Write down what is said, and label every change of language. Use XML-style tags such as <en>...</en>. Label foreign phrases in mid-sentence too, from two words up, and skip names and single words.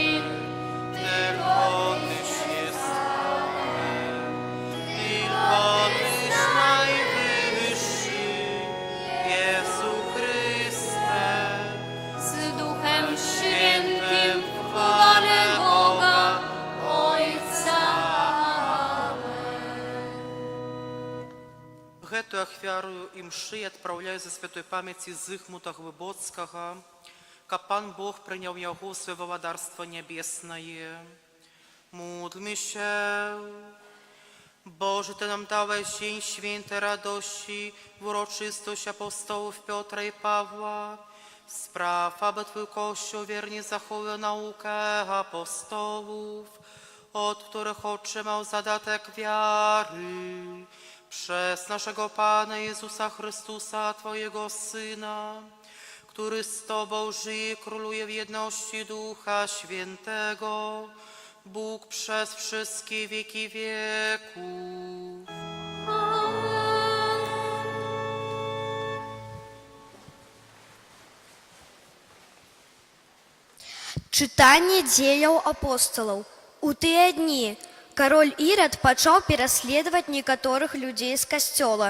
<pl>Tylko Tyś jest Twoje, tylko Tyś najwyższy, Jezu Chryste. z Duchem Świętym w chwale Boga Ojca.</pl> <be>Гэтую ахвяру і мшы адпраўляю за святой памяці Зыгмута Глыбоцкага, каб Пан Бог прыняў яго ў сваё валадарства нябеснае.</be> <pl>Módlmy się. Boże, Ty nam dałeś dzień świętej radości w uroczystość apostołów Piotra i Pawła. Spraw, aby Twój Kościół wiernie zachował naukę apostołów, od których otrzymał zadatek wiary, przez naszego Pana Jezusa Chrystusa, Twojego Syna, który z Tobą żyje i króluje w jedności Ducha Świętego, Bóg przez wszystkie wieki wieków.</pl> <be>Чытанне дзеяў апосталаў. У тыя дні кароль Ірад пачаў пераследаваць некаторых людзей з касцёла.</be>